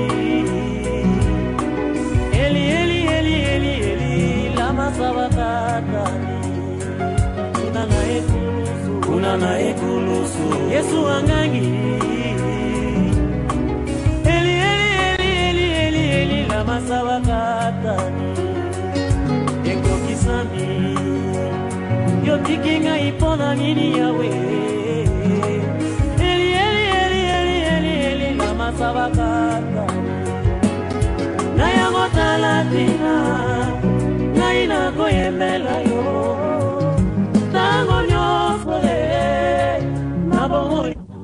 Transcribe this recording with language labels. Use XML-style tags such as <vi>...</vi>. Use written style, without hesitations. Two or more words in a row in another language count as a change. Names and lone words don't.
<arc>Eli Eli Eli Eli Eli lama sabakatani</arc> <ln>Unana ekulusu Yesu angangi</ln> <arc>Eli Eli Eli Eli Eli Eli lama sabakatani</arc> <ln>Eko kisami Yo tikinga ipona nini yawe sabakata na yango talatina naina koyembela yo tango nyoso nabongo</ln>